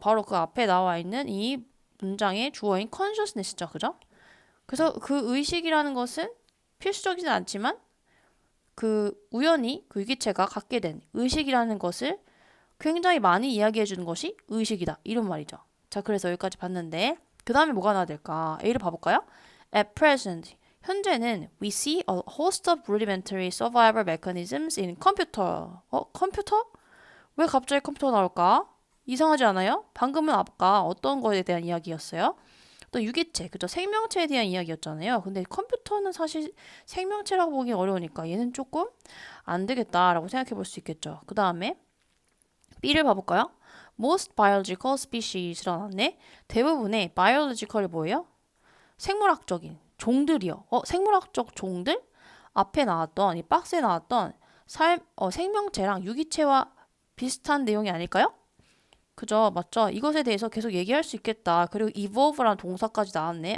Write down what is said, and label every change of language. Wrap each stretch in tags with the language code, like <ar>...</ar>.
<ko>바로 그 앞에 나와 있는 이 문장의 주어인 consciousness죠. 그죠? 그래서 그 의식이라는 것은 필수적이진 않지만 그 우연히 그 유기체가 갖게 된 의식이라는 것을 굉장히 많이 이야기해 주는 것이 의식이다. 이런 말이죠. 자, 그래서 여기까지 봤는데 그 다음에 뭐가 나와야 될까? A를 봐볼까요?</ko> <en>At present,</en> <ko>현재는</ko> <en>we see a host of rudimentary survival mechanisms in computer.</en> <ko>컴퓨터? 왜 갑자기 컴퓨터가 나올까? 이상하지 않아요? 방금은 아까 어떤 거에 대한 이야기였어요? 또 유기체, 그죠? 생명체에 대한 이야기였잖아요. 근데 컴퓨터는 사실 생명체라고 보기 어려우니까 얘는 조금 안 되겠다라고 생각해 볼 수 있겠죠. 그 다음에 B를 봐볼까요?</ko> <en>Most biological species</en> <ko>라고 나왔네. 대부분의 biological이 뭐예요? 생물학적인 종들이요. 생물학적 종들? 앞에 나왔던 이 박스에 나왔던 생명체랑 유기체와 비슷한 내용이 아닐까요? 그죠? 맞죠? 이것에 대해서 계속 얘기할 수 있겠다. 그리고 evolve라는 동사까지 나왔네.</ko>